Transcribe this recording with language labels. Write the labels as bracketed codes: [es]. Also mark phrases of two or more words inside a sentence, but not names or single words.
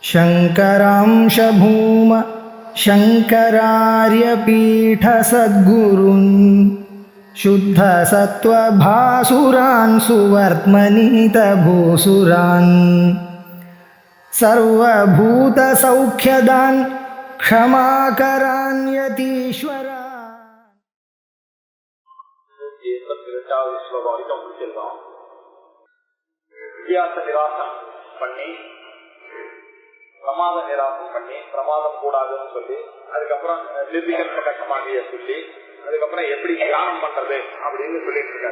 [sa] शङ्करांश भूम शङ्करार्यपीठसद्गुरून् शुद्धसत्त्वभासुरान् सुवर्त्मनीतभूसुरान् सर्वभूतसौख्यदान् क्षमाकरान् यतीश्वरान्. [ta] வித்தியாச நிராசம் பண்ணி, பிரமாத நிராசம் பண்ணி, பிரமாதம் கூடாதுன்னு சொல்லி, அதுக்கப்புறம் நிர்விகல்பகமாகிய சொல்லி, அதுக்கப்புறம் எப்படி தியானம் பண்றது அப்படின்னு சொல்லிட்டு இருக்காரு.